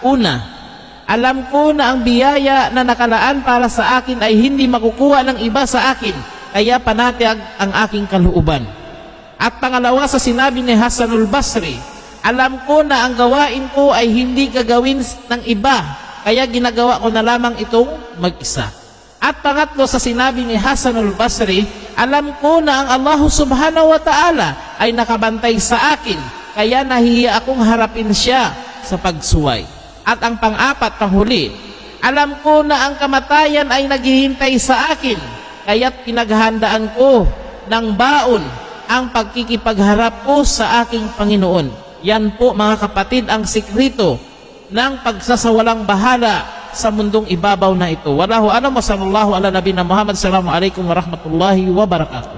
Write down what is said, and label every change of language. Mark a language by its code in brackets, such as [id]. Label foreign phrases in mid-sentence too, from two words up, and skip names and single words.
[tl] Una, alam ko na ang biyaya na nakalaan para sa akin ay hindi makukuha ng iba sa akin, kaya panatag ang aking kalooban. At pangalawa, sa sinabi ni Hasanul Basri, alam ko na ang gawain ko ay hindi gagawin ng iba, kaya ginagawa ko na lamang itong mag-isa. At pangatlo, sa sinabi ni Hasanul Basri, alam ko na ang [ar] الله سبحانه وتعالى [tl] ay nakabantay sa akin, kaya nahihiya akong harapin siya sa pagsuway. At ang pang-apat, panghuli, alam ko na ang kamatayan ay naghihintay sa akin, kaya't pinaghandaan ko ng baon ang pagkikipagharap ko sa aking Panginoon. Yan po mga kapatid ang sikreto ng pagsasawalang bahala sa mundong ibabaw na ito. [ar] والله أعلم وصلى الله على نبينا محمد. السلام عليكم ورحمة الله وبركاته.